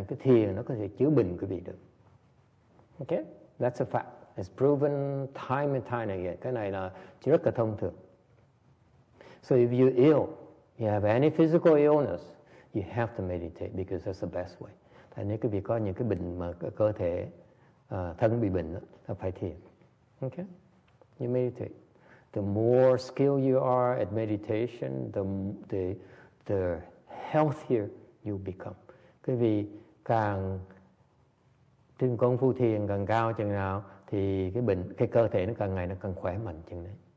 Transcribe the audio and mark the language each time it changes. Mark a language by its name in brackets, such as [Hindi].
[Vietnamese] Thành cái thiền nó có thể chữa bệnh quý vị được. [English] Okay? That's a fact. It's proven time and time again. [Vietnamese] Cái này là chỉ rất là thông thường. [English] So if you're ill, you have any physical illness, you have to meditate because that's the best way. [Vietnamese] Tại nếu quý vị có những cái bệnh mà cơ thể thân bị bệnh là phải thiền. [English] Okay? You meditate. The more skilled you are at meditation, the healthier you become. [Vietnamese] Quý vị càng trên công phu thiền càng cao chừng nào thì cái cơ thể nó càng ngày nó càng khỏe mạnh chừng đấy.